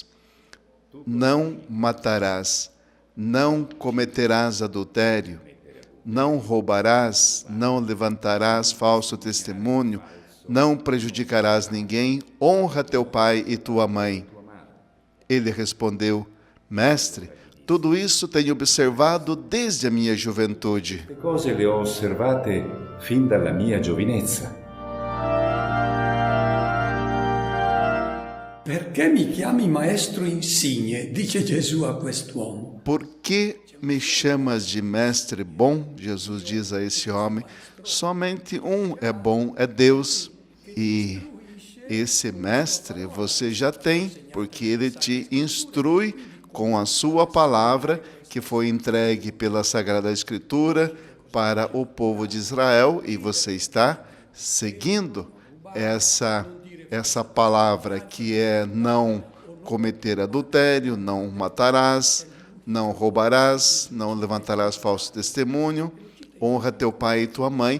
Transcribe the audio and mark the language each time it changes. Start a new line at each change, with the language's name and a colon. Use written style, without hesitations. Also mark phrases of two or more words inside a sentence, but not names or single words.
Portuguese: Não matarás, não cometerás adultério, não roubarás, não levantarás falso testemunho, não prejudicarás ninguém, honra teu pai e tua mãe. Ele respondeu: Mestre, tudo isso tenho observado desde a minha juventude.
Italian: Queste cose le ho osservate fin dalla mia giovinezza. Perché mi chiami maestro insigne? Dice Gesù a quest'uomo.
Portuguese: Por que me chamas de mestre bom? Jesus diz a esse homem. Somente um é bom, é Deus. E esse mestre você já tem, porque ele te instrui com a sua palavra, que foi entregue pela Sagrada Escritura para o povo de Israel, e você está seguindo essa palavra, que é não cometer adultério, não matarás, não roubarás, não levantarás falso testemunho, honra teu pai e tua mãe.